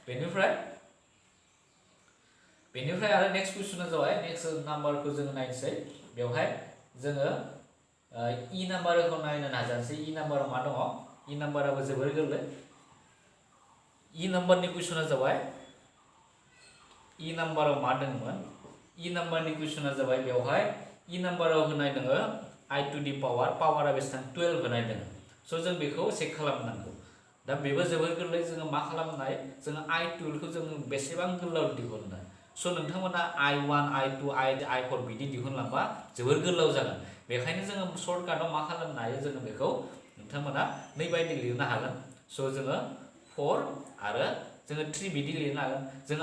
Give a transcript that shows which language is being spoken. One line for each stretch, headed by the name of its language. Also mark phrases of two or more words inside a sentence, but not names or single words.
Bodo: बेनिफ्राय आरो नेक्स्ट कुइसना जाबाय नेक्स्ट नाम्बारखौ जोङो नायनोसै बेवहाय जोङो इ नाम्बारखौ नायनो नाजानोसै इ नाम्बाराव मा दङ इ नाम्बाराबो जोबोर गोरलै इ नाम्बारनि कुइसना जाबाय इ नाम्बाराव मा दंमोन इ नाम्बारनि कुइसना जाबाय बेवहाय इ नाम्बाराव होनाय दङ
English: I to the
Bodo: पावारा बेसेबां 12 होनाय दङ स' जों बेखौ चेक खालामनांगौ दा बेबो जोबोर गोरलै जोङो मा खालामनाय जोङो I12 खौ जों बेसेबां गोलाव दिहुननाय स' नोंथांमोना I1 I2 I4 बिदि दिहुनलांबा जोबोर गोलाव जागोन बेखायनो जोङो सर्टकाटाव मा खालामनो हायो जोङो बेखौ नोंथांमोना नै बायदि लिरनो हागोन स' जोङो 4 आरो जोङो 3 बिदि लिरनो हागोन जोङो